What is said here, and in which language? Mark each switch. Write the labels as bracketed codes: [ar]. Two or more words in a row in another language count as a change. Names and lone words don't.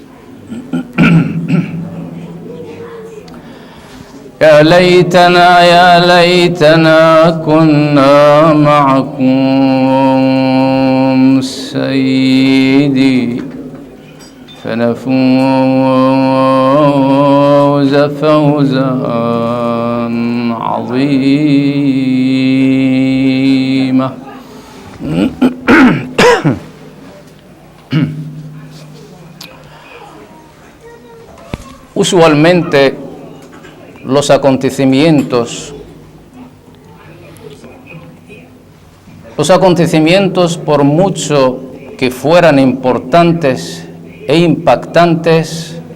[ar] يا ليتنا كنا معكم سيدي فنفوز فوزا عظيما. [es] Usualmente los acontecimientos por mucho que fueran importantes e impactantes,